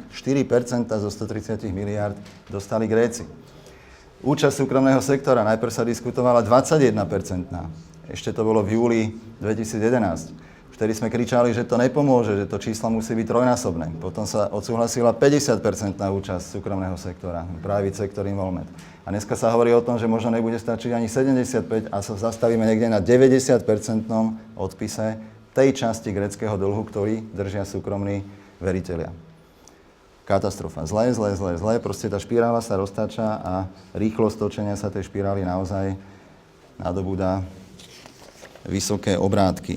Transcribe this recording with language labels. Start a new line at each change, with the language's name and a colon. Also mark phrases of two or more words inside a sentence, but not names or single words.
Slovak: 4% zo 130 miliard dostali Gréci. Účasť súkromného sektora, najprv sa diskutovala 21%. Ešte to bolo v júli 2011. Vtedy sme kričali, že to nepomôže, že to číslo musí byť trojnásobné. Potom sa odsúhlasila 50% účasť súkromného sektora,
English: private sector involvement.
Slovak: A dneska sa hovorí o tom, že možno nebude stačiť ani 75 a sa zastavíme niekde na 90% odpise tej časti gréckeho dlhu, ktorý držia súkromní veritelia. Katastrofa. Zlé. Proste tá špirála sa roztáča a rýchlosť točenia sa tej špirály naozaj nadobúda vysoké obrátky.